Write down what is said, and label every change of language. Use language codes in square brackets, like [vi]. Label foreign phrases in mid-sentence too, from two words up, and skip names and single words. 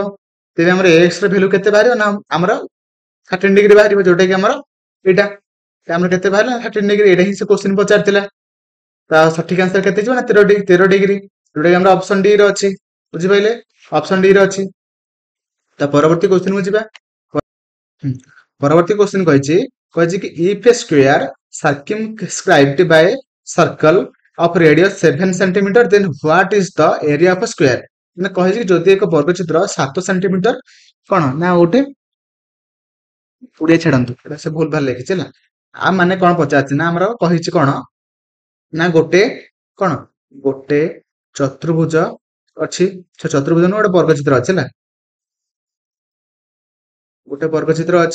[or] ତେବେ ଆମର x ର ଭ୍ୟାଲୁ କେତେ ବାହାରିବ ନା ଆମର 13 ଡିଗ୍ରୀ ବାହାରିବ ଯୋଉଟା କି ଆମର ଏଇଟା ଆମର କେତେ ବାହାରିଲା 13 ଡିଗ୍ରୀ ଏଇଟା ହିଁ ସେ କ୍ୱେଶ୍ଚିନ୍ ପଚାରିଥିଲା। ତା ସଠିକ ଆନ୍ସର କେତେ ଯିବ ନା 13 ଡିଗ୍ରୀ ଯୋଉଟା କି ଆମର [en] option D [or] ରେ ଅଛି ବୁଝିପାରିଲେ [en] option D [or] ରେ ଅଛି। ତା ପରବର୍ତ୍ତୀ କ୍ୱେଶ୍ଚିନ୍ କୁ ଯିବା। ପରବର୍ତ୍ତୀ କ୍ୱେଶ୍ଚିନ୍ କହିଛି କି [en] if a square circumscribed by circle of radius 7 cm then what is the area of a square [or] ମାନେ କହିଛି କି ଯଦି ଏକ ବର୍ଗଚିତ୍ର 7 ସେଣ୍ଟିମିଟର କଣ ନା ଗୋଟେ ପୁଡ଼ିଆ ଛାଡନ୍ତୁ ଏଟା ସେ ଭୁଲ ଭାଲ ଲେଖିଛି ହେଲା ଆ ମାନେ କଣ ପଚାରିଛି ନା ଆମର କହିଛି କଣ ନା ଗୋଟେ ଚତୁର୍ଭୁଜ ଅଛି ସେ ଚତୁର୍ଭୁଜ ନୁହଁ ଗୋଟେ ବର୍ଗଚିତ୍ର ଅଛି ହେଲା ଗୋଟେ ବର୍ଗଚିତ୍ର ଅଛି